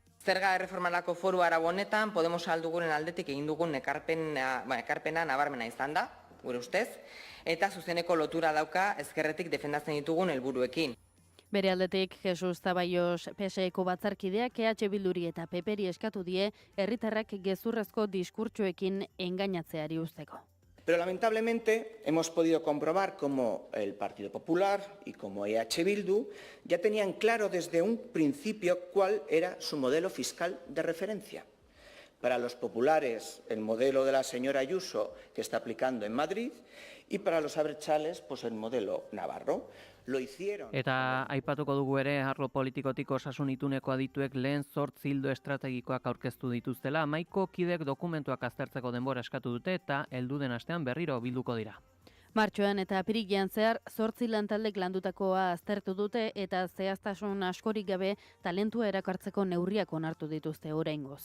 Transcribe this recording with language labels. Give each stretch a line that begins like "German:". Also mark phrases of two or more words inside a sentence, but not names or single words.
Basque: Zerga erreformarako foru arau honetan, Podemos alduguren aldetik egin dugun ekarpena nabarmena izan da, gure ustez, eta zuzeneko lotura dauka ezkerretik defendatzen ditugun helburuekin. Bere aldetik, Jesus Zaballos PSeko batzarkideak EH Bilduri eta PPri eskatu die herritarrak gezurrezko diskurtsoekin engainatzeari uzteko.
Spanish: Pero lamentablemente hemos podido comprobar cómo el Partido Popular y como EH Bildu ya tenían claro desde un principio cuál era su modelo fiscal de referencia. Para los populares, el modelo de la señora Ayuso que está aplicando en Madrid y para los abertzales, pues el modelo navarro. Lo hicieron.
Basque: Eta aipatuko dugu ere arlo politikotik osasun ituneko adituek lehen 8 ildo estrategikoak aurkeztu dituztela, hamaiko kidek dokumentuak aztertzeko denbora eskatu dute eta heldu den astean berriro bilduko dira. Martxoan eta apirilean zehar 8 lantaldek landutakoa aztertu dute eta zehaztasun askorik gabe talentua erakartzeko neurriak onartu dituzte oraingoz.